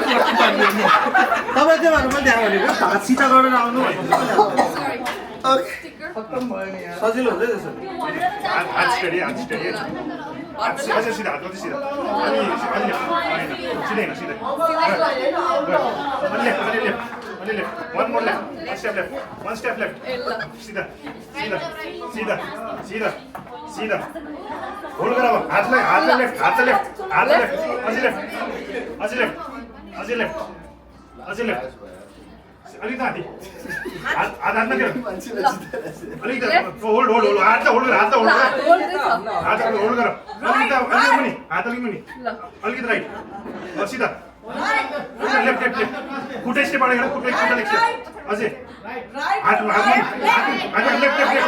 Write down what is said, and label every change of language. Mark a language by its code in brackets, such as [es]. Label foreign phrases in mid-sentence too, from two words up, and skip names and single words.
[ne] त्यो भएर मैले त्यहाँ भनेको हात सिधा गरेर आउनु सजिलो हुन्छ त्यसो हात स्टडी अझै सिधा हात मात्रै सिधा अनि सिधै होइन सिधै अलि [en] left one more left one step left [ne] सीधा सीधा सीधा सीधा सीधा होल्ड गर अब हातलाई लेफ्ट अझै लेफ्ट अलिक माथि हातमा त्यो अलिक होल्ड हात होल्ड गर अलिक मुनि हात अलिक मुनि अलिकति राइट सिधा लेफ्ट खुट्टा स्टेप अगाडि खुट्टा लेफ्ट अझै हात लेफ्ट